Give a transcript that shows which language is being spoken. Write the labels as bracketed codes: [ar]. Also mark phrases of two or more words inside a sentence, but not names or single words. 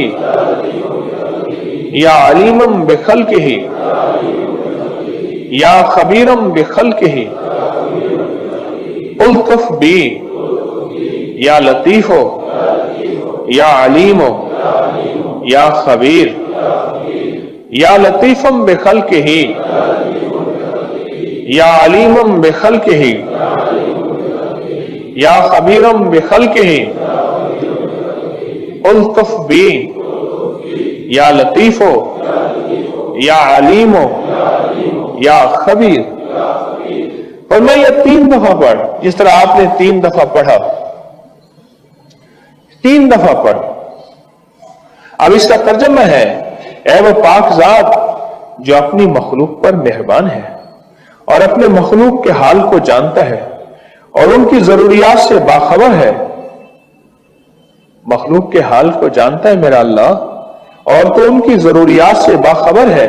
[ar] یا علیمم بخلقہ یا خبیرم بخلقہ، الطف بی یا لطیف یا علیم یا خبیر، یا لطیفم بخلقہ یا علیمم بخلقہ یا خبیرم بخلقہ، الطف بی یا لطیف یا علیم یا خبیر۔ [ur] اور میں یہ 3 دفعہ پڑھ، جس طرح آپ نے 3 دفعہ پڑھا، 3 دفعہ پڑھ۔ اب اس کا ترجمہ ہے، اے وہ پاک ذات جو اپنی مخلوق پر مہربان ہے اور اپنے مخلوق کے حال کو جانتا ہے اور ان کی ضروریات سے باخبر ہے. مخلوق کے حال کو جانتا ہے میرا اللہ، اور تو ان کی ضروریات سے باخبر ہے.